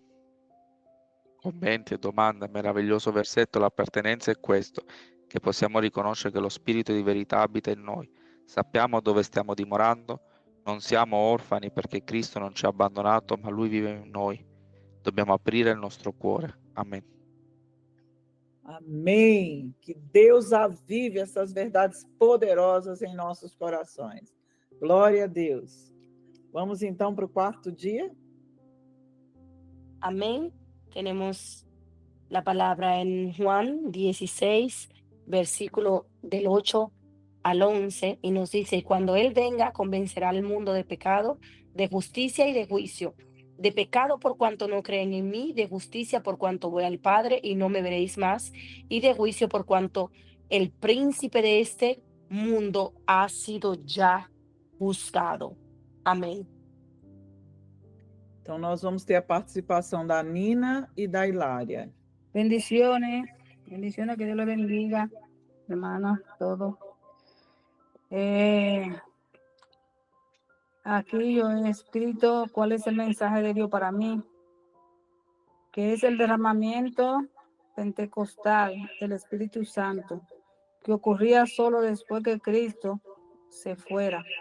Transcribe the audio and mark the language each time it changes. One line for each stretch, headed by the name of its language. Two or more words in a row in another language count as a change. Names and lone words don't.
Italian: Commenti e domande, meraviglioso versetto, l'appartenenza è questo, che possiamo riconoscere che lo Spirito di verità abita in noi. Sappiamo dove stiamo dimorando, non siamo orfani perché Cristo non ci ha abbandonato, ma Lui vive in noi. Dobbiamo aprire il nostro cuore. Amen.
Portuguese: Amém. Que Deus avive essas verdades poderosas em nossos corações. Glória a Deus. Vamos então para o quarto dia?
Spanish: Amén. Tenemos la palabra en Juan 16, versículo del 8 al 11, y nos dice, cuando Él venga, convencerá al mundo de pecado, de justicia y de juicio. De pecado por cuanto no creen en mí, de justicia por cuanto voy al Padre y no me veréis más, y de juicio por cuanto el príncipe de este mundo ha sido ya juzgado.
Portuguese: Amém. Então, nós vamos ter a participação da Nina e da Hilária.
Spanish: Bendiciones, bendiciones, que Dios los bendiga, hermanos, todos. Aquí yo he escrito cuál es el mensaje de Dios para mí, que es el derramamiento pentecostal del Espíritu Santo, que ocurría solo después que Cristo se fuera.